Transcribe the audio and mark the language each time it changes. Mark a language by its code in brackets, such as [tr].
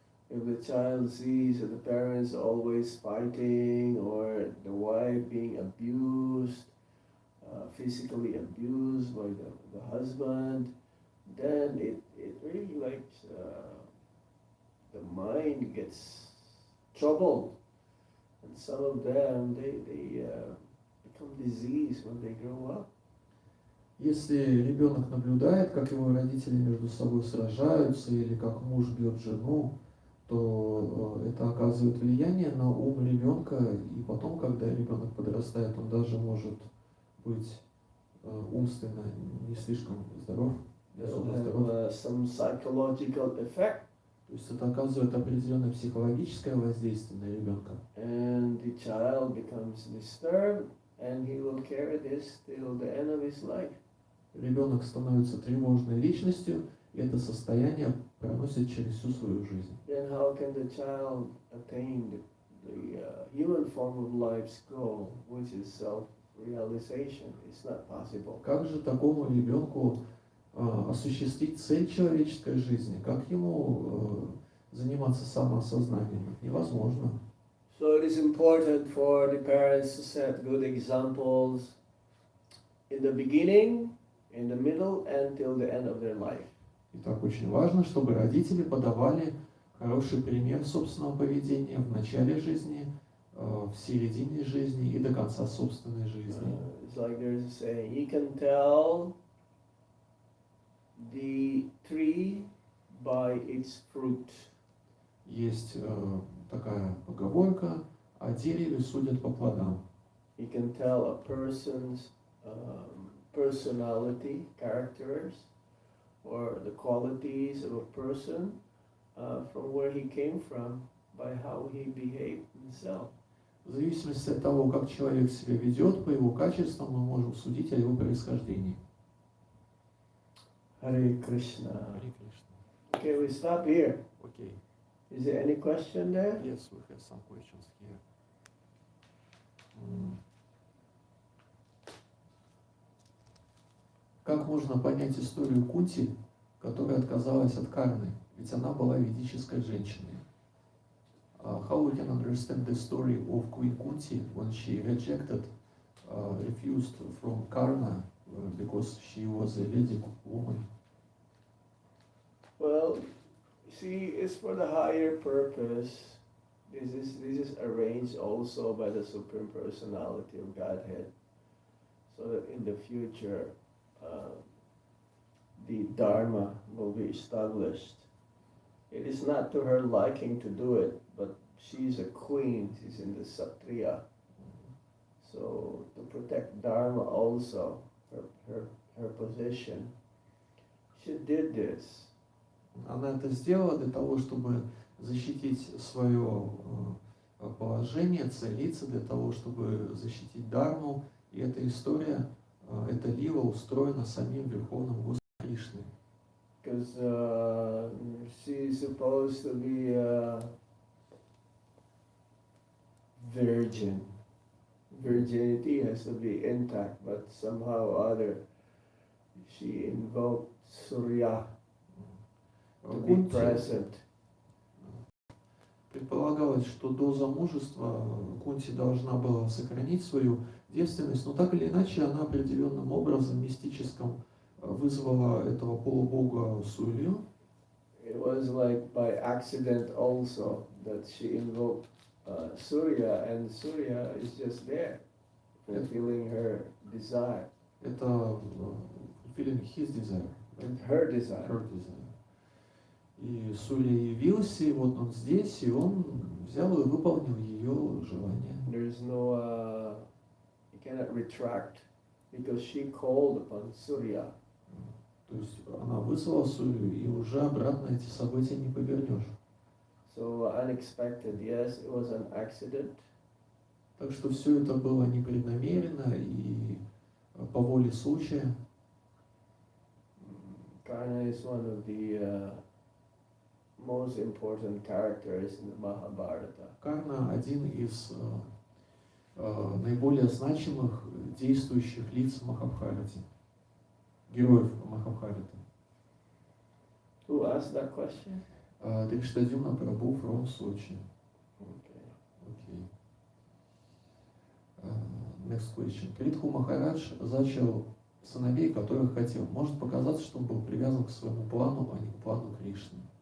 [en] If the child sees that the parents are always fighting, or the wife being abused, physically abused by the husband, then it really like the mind gets troubled, and some of them they become diseased when they grow up. [ru] Если ребенок наблюдает, как его родители между собой сражаются, или как муж бьет жену, то это оказывает влияние на ум ребенка, и потом, когда ребенок подрастает, он даже может быть умственно не слишком здоров, не особо здоров. [en] Some psychological effect. [ru] То есть это оказывает определенное психологическое воздействие на ребенка. [en] And the child becomes disturbed, and he will carry this till the end of his life. [ru] Ребенок становится тревожной личностью, и это состояние проносит через всю свою жизнь. [en] Then how can the child attain the human form of life's goal, which is self-realization? It's not possible. [ru] Как же такому ребенку осуществить цель человеческой жизни? Как ему заниматься самоосознанием? Невозможно. [en] So it is important for the parents to set good examples in the beginning, in the middle, and till the end of their life. [ru] Итак, очень важно, чтобы родители подавали хороший пример собственного поведения в начале жизни, в середине жизни и до конца собственной жизни. [en] It's like there's a saying, you can tell the tree by its fruit. [ru] Есть такая поговорка: о дереве судят по плодам. [en] You can tell a person's personality, characters, or the qualities of a person from where he came from by how he behaved himself. [ru] В зависимости от того, как человек себя ведет, по его качествам мы можем судить о его происхождении. [en] Hare Krishna. [ru] Харе Кришна. [en] Okay, we stop here. [ru] Окей. [en] Is there any question there? Yes, we have some questions here. [ru] Как можно понять историю Кунти, которая отказалась от Карны, ведь она была ведической женщиной? [en] How we can understand the story of Queen Kunti when she refused from Karna because she was a Vedic woman? Well, see, it's for the higher purpose. This is arranged also by the Supreme Personality of Godhead, so that in the future, the Dharma will be established. It is not to her liking to do it, but she's a queen. She's in the Satriya, so to protect Dharma also, her position, she did this. [ru] Она это сделала для того, чтобы защитить свое положение, целиться, для того, чтобы защитить Дharму. И эта история, эта лила устроена самим Верховным Господом Кришной. [en] Because she's supposed to be a virgin. Virginity has to be intact, but somehow or other she invoked Surya to be present. [ru] Предполагалось, что до замужества Кунти должна была сохранить свою девственность, но так или иначе она определенным образом мистическим вызвала этого полубога Сурью. [en] It was like by accident also that she invoked Surya, and Surya is just there, fulfilling her desire. [ru] Это [en] fulfilling his desire. Her desire. Her desire. [ru] И Сурья явился, и вот он здесь, и он взял и выполнил ее желание. [en] There's no, you cannot retract, because she called upon Surya. [ru] То есть она вызвала Сурью, и уже обратно эти события не повернешь. [en] So unexpected, yes, it was an accident. [ru] Так что все это было непреднамеренно и по воле случая. [en] Karna is one of the most important characters in the Mahabharata. [ru] Карна один из наиболее значимых действующих лиц в Махабхарате, героев Махабхараты. [en] Who asked that question? [ru] Дриштадюмна Прабhu [en] from Sochi. Okay. Okay. Next question. [ru] Притху Махарадж зачал сыновей, которых хотел. Может показаться, что он был привязан к своему плану, а не к плану Кришны.